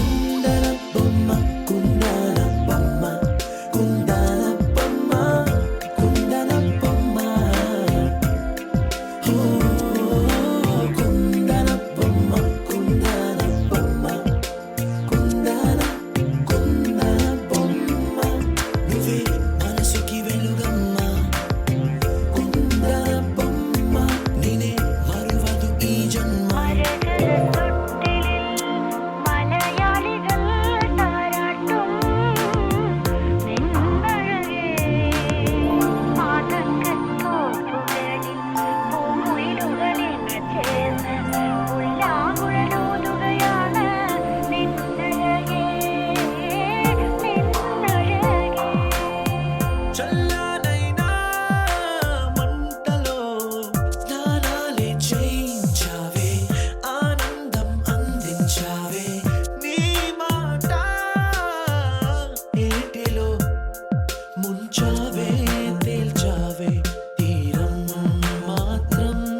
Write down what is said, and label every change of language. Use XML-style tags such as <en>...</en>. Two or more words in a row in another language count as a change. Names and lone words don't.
<te>కుందన బొమ్మ కుందన బొమ్మ కుందన బొమ్మ కుందన బొమ్మ ఓ కుందన బొమ్మ కుందన బొమ్మ కుందన బొమ్మ నువ్వే మనసుకి వెలుగమ్మ కుందన బొమ్మ నేనే మరువదు ఈ జన్మ</te> <ml>മലയാളികൾ താരാട്ടും നിന്നഴകേ മാതങ്കത്തോടുകളിൽ പൂമുയിലുകളിൽ ചേർന്ന് ഉല്ലാകുഴലൂതുകയാണ് നിന്നഴകേ നിന്നഴകേ</ml> <te>చల్లనైనా మంటలో స్నానాలే చేయించావే ఆనందం అందించావే నీ మాట ఏటిలో ముంచ వచ్చావే తేల్చావే తీరం మాత్రం</te>